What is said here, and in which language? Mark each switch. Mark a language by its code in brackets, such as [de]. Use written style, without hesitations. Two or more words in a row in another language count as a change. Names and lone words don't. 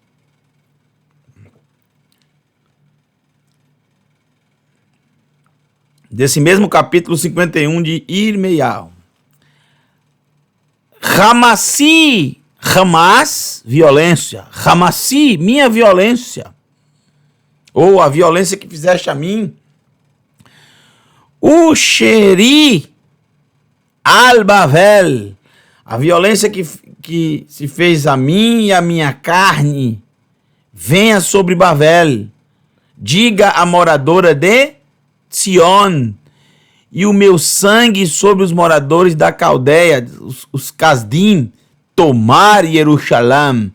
[pt] Desse mesmo capítulo 51 de Irmeial. Hamassi, Hamas, violência. Hamassi, minha violência. Ou a violência que fizeste a mim. [he] ושארי על בבל, [pt] a violência que se fez a mim e a minha carne, venha sobre Bavel. Diga a moradora de Sion, e o meu sangue sobre os moradores da Caldeia, os Casdim, tomar Jerusalém.